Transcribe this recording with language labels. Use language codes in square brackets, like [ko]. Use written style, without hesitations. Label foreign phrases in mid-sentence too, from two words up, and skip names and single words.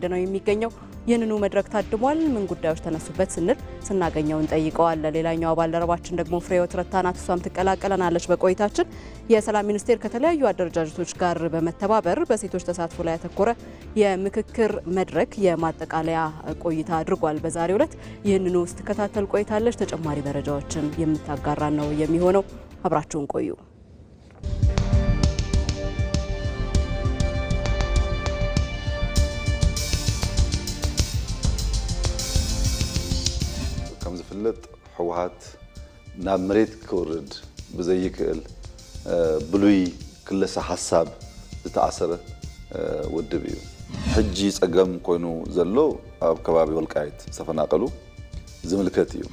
[am] ነው የሚገኘው። ይህንኑ መድረክ ታድሟል። ምን ጉዳዮች ተነሱበት ስንል ስናገኘው እንጠይቀዋለን። ሌላኛው ባልደረባችን ደግሞ ፍሬህይወት ረታናት፣ እሷም ትቀላቀለናለች። በቆይታችን የሰላም ሚኒስቴር ከተለያዩ አደረጃጀቶች ጋር በመተባበር በሴቶች ተሳትፎ ላይ ያተኮረ የምክክር መድረክ የማጠቃለያ ቆይታ አድርጓል በዛሬው ዕለት። ይህንኑ ስትከታተል ቆይታለች። ተጨማሪ መረጃዎችን የምታጋራ ነው የሚሆነው። አብራችሁን ቆዩ። [ti] ከም ዝፍለጥ ህወሓት ናብ መሬት ክወርድ ብዘይክእል ብሉይ ክለሳ ሓሳብ ዝተኣሰረ ውድብ እዩ። ሕጂ ፀገም ኮይኑ ዘሎ ኣብ ከባቢ ወልቃይት ዝተፈናቀሉ ዝምልከት እዩ።